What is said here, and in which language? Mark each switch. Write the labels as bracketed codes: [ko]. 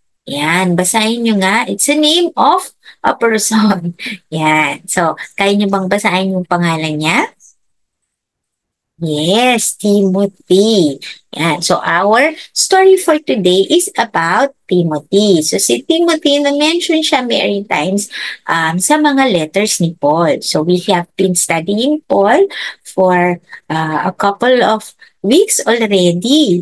[tl] Yan, basahin niyo nga. [en] It's a name of a person. Yan. [tl] So, kaya niyo bang basahin yung pangalan niya? Yes, Timothy. Yan. [en] So, our story for today is about Timothy. [tl] So, si Timothy, na-mention siya [en] many times [tl] sa mga letters ni Paul. [en] So, we have been studying Paul for a couple of weeks already.